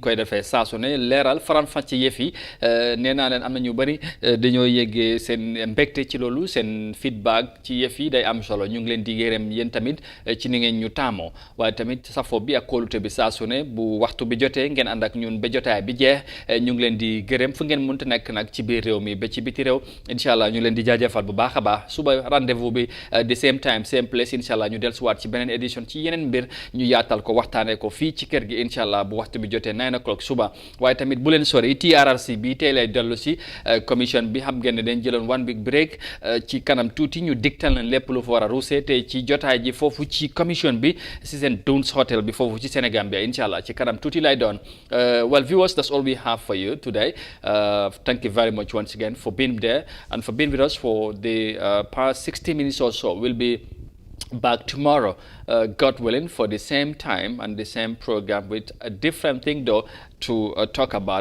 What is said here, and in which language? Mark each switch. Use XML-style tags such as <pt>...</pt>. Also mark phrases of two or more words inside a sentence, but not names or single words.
<wo>koy defee saa su ne leeral faram-fàcce yëf yi nee naa leen am na ñu bëri dañoo yëggee seen mbégte ci loolu seen feedback ci yëf yi day am solo ñu ngi leen di gërëm yéen tamit ci ni ngeen ñu taamoo waaye tamit safo bi ak kóolute bi saa su ne bu waxtu bi jotee ngeen ànd ak ñun ba jotaay bi jeex ñu ngi leen di gërëm fu ngeen mënta nekk nag ci biir réew mi ba ci biti réew</wo> <ar>إن شاء الله</ar> <wo>ñu leen di jaajëfal bu baax a baax suba rendez-vous bi</wo> <en>the same time same place</en> <ar>إن شاء الله</ar> <wo>ñu dellusiwaat ci beneen édition ci yeneen mbir yaatal ko waxtaanee ko fii ci kër gi</wo> <ar>إن شاء الله</ar> <wo>bu waxtu bi jotee 9 o'clock suba waaye tamit bu leen sori TRRC bi tey lay dellu si commission bi xam ngeen ne dañ jëloon</wo> <en>1 week break</en> <wo>ci kanam tuuti ñu digtal leen lépp lu fa war a ruusee te ci jotaay ji foofu ci commission bi si seen Dunes Hotel bi foofu ci Sénégambia</wo> <ar>إن شاء الله</ar> <wo>ci kanam tuuti lay doon</wo> <en>well viewers, that's all we have for you today. Thank you very much once again for being there and for being with us for the past 60 minutes or so. We'll be back tomorrow God willing, for the same time and the same program with a different thing though to talk about.</en>